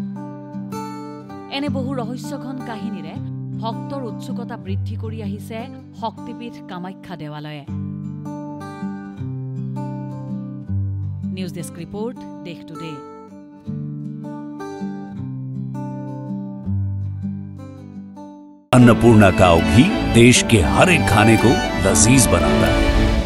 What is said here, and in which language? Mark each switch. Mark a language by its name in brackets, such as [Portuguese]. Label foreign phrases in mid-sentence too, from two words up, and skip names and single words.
[Assamese] এনে বহু ৰহস্যঘন কাহিনীৰে ভক্তৰ উৎসুকতা বৃদ্ধি কৰি আহিছে শক্তিপীঠ কামাখ্যা দেৱালয়ে। নিউজ ডেস্ক ৰিপোৰ্ট, দেশ টুডে। [Hindi] अन्नपूर्णा काव घी देश के हर एक खाने को लजीज बनाता है।